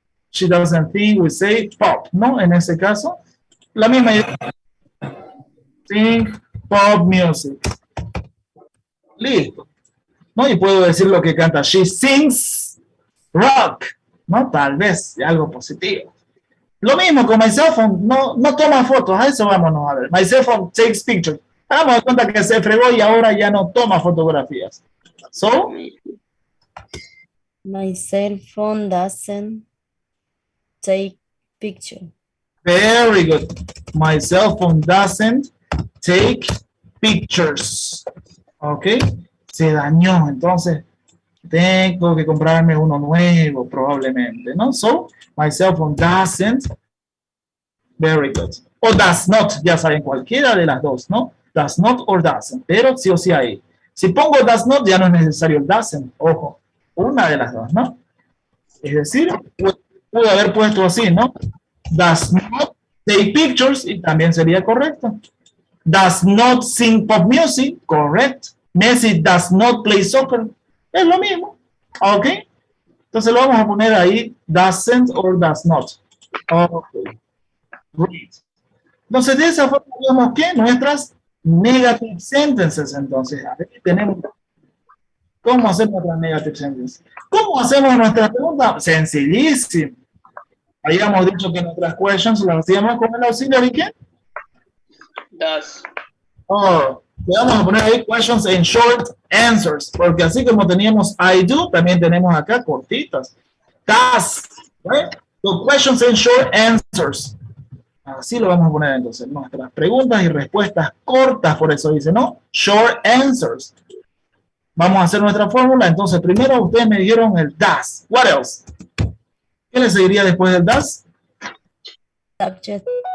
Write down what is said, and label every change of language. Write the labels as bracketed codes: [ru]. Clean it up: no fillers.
[en] She doesn't sing, we say pop, ¿no? [es] En ese caso, la misma idea. [en] Sing pop music. [es] Listo. ¿No? Y puedo decir lo que canta. [en] She sings rock, [es] ¿no? Tal vez, algo positivo. Lo mismo con my cell phone, no toma fotos, a eso vámonos a ver. [en] My cell phone takes pictures. [es] Damos de cuenta que se fregó y ahora ya no toma fotografías. [en] So, my cell phone doesn't take picture. very good. My cell phone doesn't take pictures. [es] Ok, se dañó, entonces tengo que comprarme uno nuevo probablemente, ¿no? [en] So, my cell phone doesn't, very good. [es] O does not, ya saben, cualquiera de las dos, ¿no? Does not or doesn't, pero sí o sí ahí. Si pongo does not, ya no es necesario el doesn't, ojo, una de las dos, ¿no? Es decir, puedo haber puesto así, ¿no? [en] Does not take pictures, [es] y también sería correcto. [en] Does not sing pop music, correct. Messi does not play soccer, [es] es lo mismo, [en] ¿ok? [es] Entonces lo vamos a poner ahí, doesn't or does not. Ok, great. Entonces de esa forma vemos que nuestras negative sentences, entonces, a ver, tenemos, ¿cómo hacemos nuestras negative sentences? ¿Cómo hacemos nuestra pregunta? Sencillísimo. Habíamos dicho que nuestras questions las hacíamos con el auxiliary, ¿qué? [en] Does. [es] Oh, le vamos a poner ahí questions and short answers, porque así como teníamos I do, también tenemos acá cortitas. [en] Does, right? So questions and short answers. [es] Así lo vamos a poner entonces, nuestras preguntas y respuestas cortas, por eso dice, ¿no? [en] Short answers. [es] Vamos a hacer nuestra fórmula, entonces primero ustedes me dijeron el does. [en] What else? [es] ¿Qué le seguiría después del does? [en] Subject.